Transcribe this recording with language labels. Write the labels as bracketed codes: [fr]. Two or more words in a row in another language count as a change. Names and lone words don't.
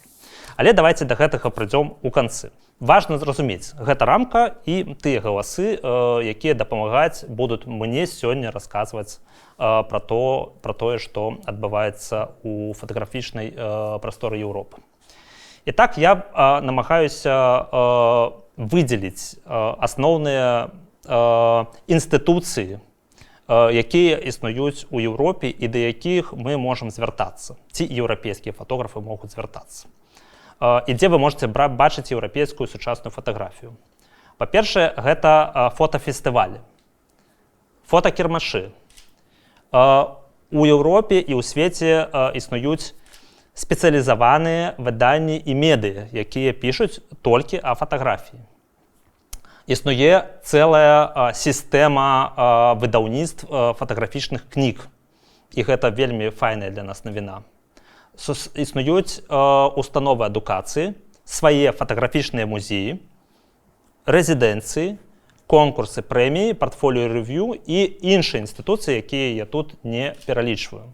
[be] Але давайте да гэтага прыйдзём у канцы. Важна зразумець, гэта рамка і тыя галасы, якія дапамагаць будуць мне сёння расказваць пра тое, што адбываецца ў фатаграфічнай прасторы Еўропы. [uk] І так я намагаюся виділити основні інституції, які існують у Європі і до яких ми можемо звертатися. Ці європейські фотографи можуть звертатися. І де ви можете бачити європейську сучасну фотографію. [be] По-перше, гэта фотофестывалі, фотокірмашы. У Європі і у світі існують спецыялізаваныя выданні і медыа, якія пішуць толькі о фотаграфіі. Існуе цэлая сістэма выдаўніцтв фотаграфічных кніг. І гэта вельмі файная для нас навіна. Існуюць установы адукацыі, свае фотаграфічныя музеі, рэзідэнцыі, конкурсы, прэміі, партфоліё-рэв'ю і іншыя інстытуцыі, якія я тут не пералічваю.